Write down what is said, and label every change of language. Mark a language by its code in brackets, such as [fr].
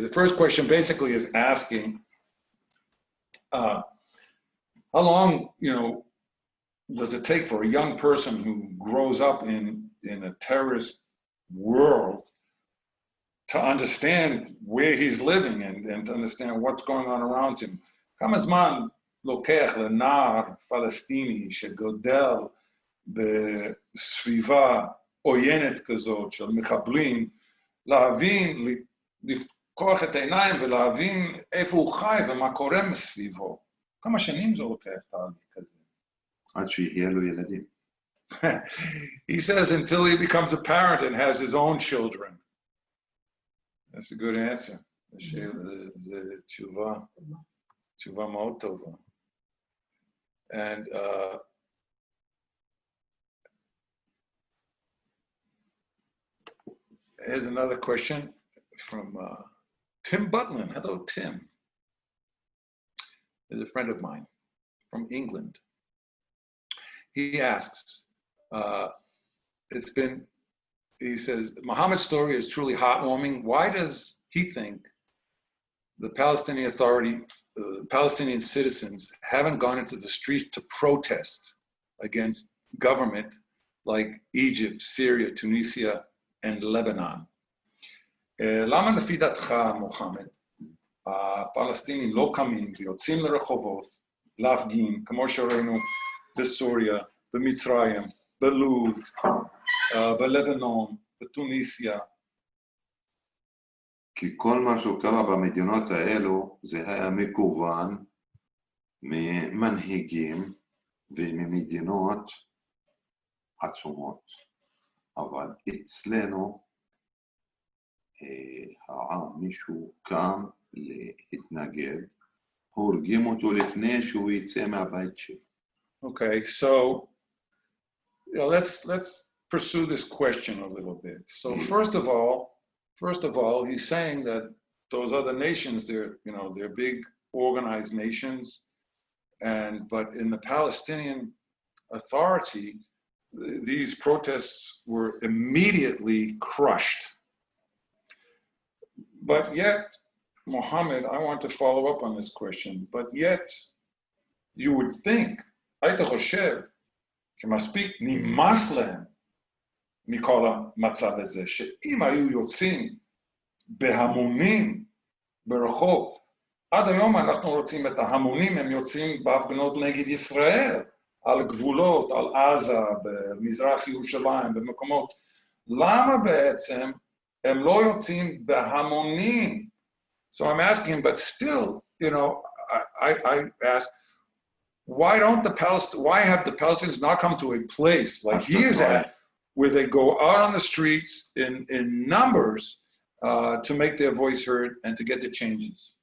[en] The first question basically is asking, how long, does it take for a young person who grows up in a terrorist world to understand where he's living and to understand what's going on around him? [he] כמה זמן לוקח לנער פלסטיני שגודל בסביבה עוינת כזאת של מחבלים, להבין, לפקוח את העיניים ולהבין איפה הוא חי ומה קורה מסביבו? כמה שנים זה לוקח תהליך כזה? עד שיהיה לו ילדים. [en] He says until he becomes a parent and has his own children. That's a good answer. [he] זו תשובה מאוד טובה. [en] And here's another question from Tim Butlin. Hello, Tim. He's a friend of mine from England. He asks, he says, Muhammad's story is truly heartwarming. Why does he think the Palestinian Authority, Palestinian citizens haven't gone into the street to protest against government like Egypt, Syria, Tunisia, and Lebanon? [he] למה לפי דעתך, מוחמד, הפלסטינים לא קמים ויוצאים לרחובות להפגין, כמו שראינו בסוריה, במצרים, בלוב, בלבנון, בתוניסיה, כי כל מה שקרה במדינות האלו זה היה מקוון ממנהיגים וממדינות עצומות. אבל אצלנו העם, מישהו קם להתנגד, הורגים אותו לפני שהוא יצא מהבית שלו. [en] Okay, so let's pursue this question a little bit. So first of all, he's saying that those other nations, they're big organized nations, but in the Palestinian Authority, these protests were immediately crushed. But yet, Mohammed, I want to follow up on this question, but yet you would think, [he] היית חושב, שמספיק נמאס להם מכל המצב הזה, שאם היו יוצאים בהמונים ברחוב, עד היום אנחנו רוצים את ההמונים, הם יוצאים בהפגנות נגד ישראל, על גבולות, על עזה, במזרח ירושלים, במקומות. למה בעצם הם לא יוצאים בהמונים? [en] So I'm asking, but still, I ask, why have the Palestinians not come to a place like he is at, where they go out on the streets in numbers to make their voice heard and to get the changes?